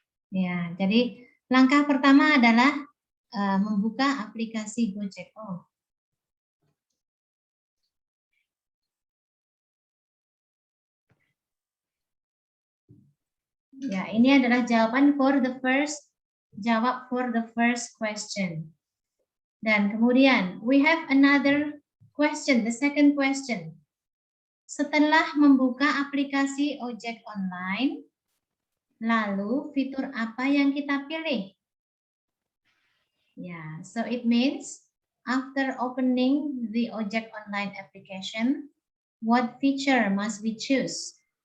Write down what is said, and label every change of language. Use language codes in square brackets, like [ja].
[id] Ya, jadi langkah pertama adalah membuka aplikasi Gojek. Oh. Ya, ini adalah jawaban jawab [en] for the first question. [id] Dan kemudian [en] we have another question, the second question. [id] Setelah membuka aplikasi ojek online, lalu fitur apa yang kita pilih? [en] Yeah, so it means after opening the ojek online application, what feature must we choose?